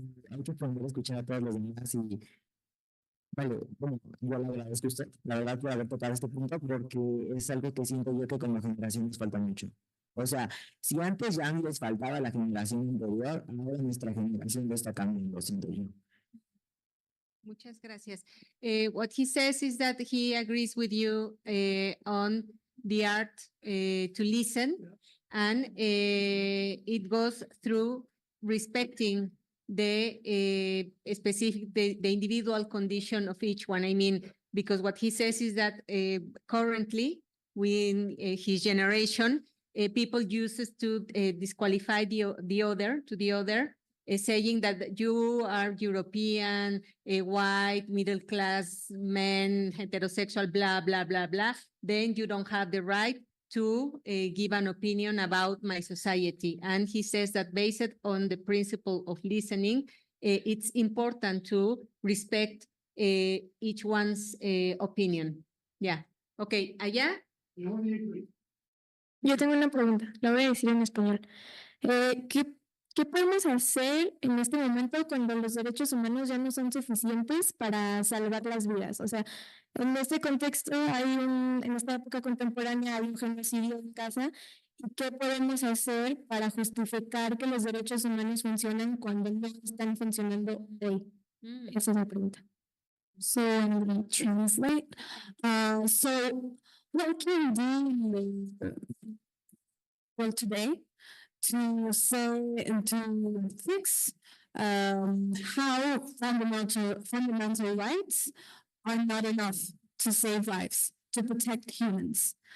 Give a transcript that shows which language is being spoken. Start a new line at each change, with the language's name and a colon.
Spanish: Hay que aprender a escuchar a todos los demás y vale, bueno, yo le agradezco a usted, la verdad, por haber tocado este punto, porque es algo que siento yo que como generación nos falta mucho. O sea, si antes ya les faltaba a la generación anterior, ahora nuestra generación lo está cambiando, siento yo. Muchas gracias.
English: What he says is that he agrees with you on the art to listen, and it goes through respecting the specific, the individual condition of each one. I mean, because what he says is that currently within his generation, people uses to disqualify the other, saying that you are European, white, middle class men, heterosexual, blah, blah, blah, blah, then you don't have the right to give an opinion about my society. And he says that based on the principle of listening, it's important to respect each one's opinion. Yeah. Okay, allá.
Spanish: Yo tengo una pregunta, la voy a decir en español. ¿Qué podemos hacer en este momento cuando los derechos humanos ya no son suficientes para salvar las vidas? O sea, en este contexto en esta época contemporánea hay un genocidio en casa. ¿Y qué podemos hacer para justificar que los derechos humanos funcionen cuando no están funcionando hoy? Esa es la pregunta.
English: So I'm going to translate. So what can we do well today to say and to fix how fundamental rights are not enough to save lives, to protect humans?